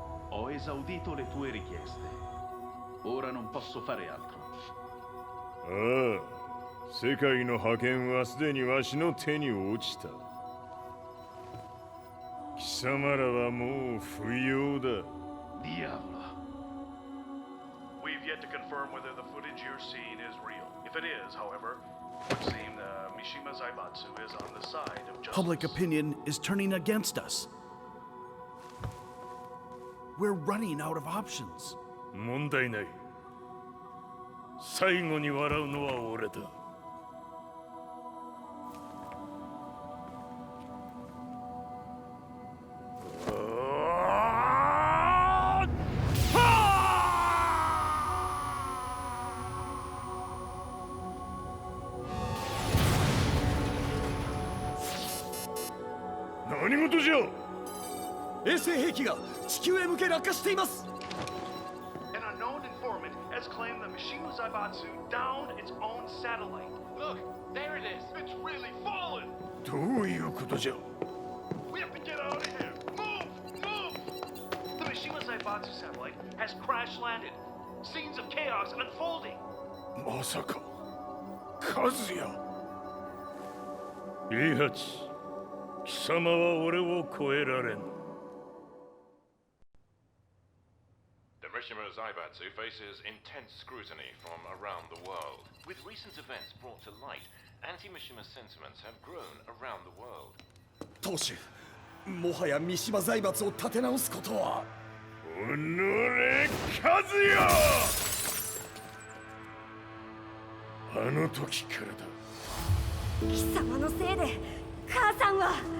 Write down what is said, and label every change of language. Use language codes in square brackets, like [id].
[it] Ho esaudito le tue richieste. Ora non posso fare altro. [ja] ああ、世界の覇権はすでにわしの手に落ちた。貴様らはもう不要だ。 [it] Diavolo. [en] We've yet to confirm whether the footage you're seeing is real. If it is, however, it would seem the Mishima Zaibatsu is on the side of justice. Public opinion is turning against us. We're running out of options. [ja] 問題ない。最後に笑うのは俺だ。何事じゃ。衛星兵器が地球へ向け落下しています。 [en] An unknown informant has claimed the Mishima Zaibatsu downed its own satellite. Look, there it is. It's really fallen. [ja] どういうことじゃ。 [en] We have to get out of here. Move! Move! The Mishima Zaibatsu satellite has crash landed. Scenes of chaos unfolding. [ja] まさか、和也。イハチ、貴様は俺を超えられん。 [en] The Mishima Zaibatsu faces intense scrutiny from around the world. With recent events brought to light, anti-Mishima sentiments have grown around the world. [ja] 当主、もはや三島財閥を立て直すことは。おのれ、和也。あの時からだ。貴様のせいで母さんは。